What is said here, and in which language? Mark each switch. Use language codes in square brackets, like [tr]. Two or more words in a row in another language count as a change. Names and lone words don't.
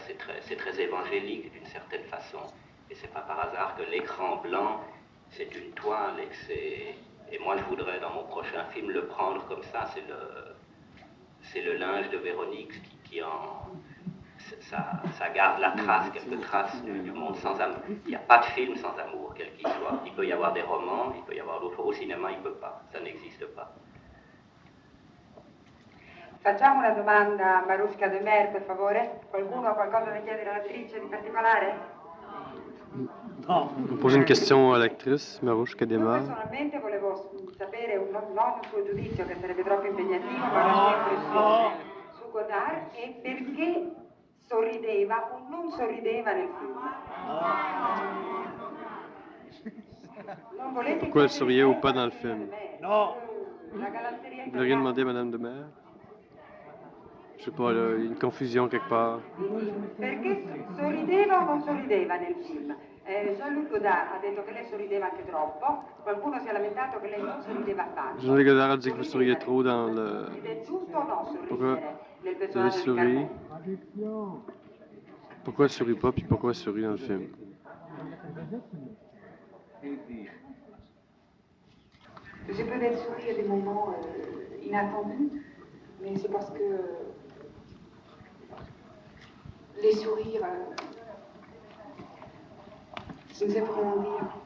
[fr] C'est très évangélique d'une certaine façon. Et c'est pas par hasard que l'écran blanc, c'est une toile et moi, je voudrais, dans mon prochain film, le prendre comme ça. C'est le linge de Véronique qui ça garde la trace, quelques traces du monde sans amour. Il n'y a pas de film sans amour, quel qu'il soit. Il peut y avoir des romans, il peut y avoir d'autres choses. Au cinéma, il ne peut pas. Ça n'existe pas. [it] Facciamo una domanda a Marouchka de Mer, per favore. Qualcuno ha qualcosa da chiedere all'attrice di particolare? [fr] On pose une question à l'actrice, Marouchka de Mer. [it] Personalmente volevo sapere, non un suo giudizio, che sarebbe troppo impegnativo, ma una sua impressione su Godard e perché sorrideva o non sorrideva nel film. Non volete [fr] Pourquoi elle souriait ou pas dans le film? Non. Vous voulez rien demander à Madame de Mer? Je sais pas, là, une confusion quelque part. [it] Perché sorrideva o non sorrideva nel film? Jean-Luc Godard ha detto che lei sorrideva anche troppo, qualcuno si è lamentato che lei non sorrideva affatto. [fr] Jean-Luc Godard a dit que vous souriez trop dans le... [it] Ed è giusto o no sorridere [fr] Pourquoi [it] nel [fr] vous [it] personaggio di [fr] souriez? [it] Carmen? [fr] Pourquoi elle sourit pas, puis pourquoi elle sourit dans le film? J'ai peut-être souri à des moments inattendus, mais c'est parce que les sourires, je ne sais pas comment dire.